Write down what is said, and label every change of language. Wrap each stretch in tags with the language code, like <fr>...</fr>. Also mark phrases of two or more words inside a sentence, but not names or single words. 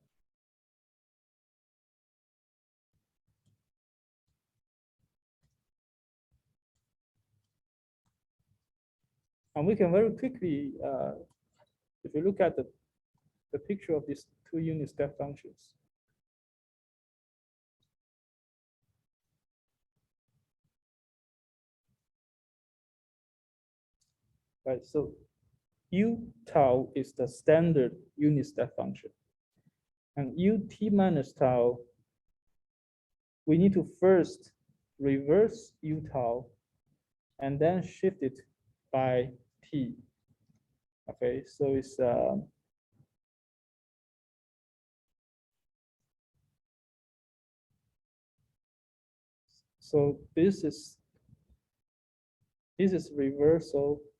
<en>And we can very quickly, if you look at the picture of these 2 unit step functions, right? So u tau is the standard unit step function. And ut minus tau, we need to first reverse u tau and then shift it by t. Okay, so it's so this is reversal.</en>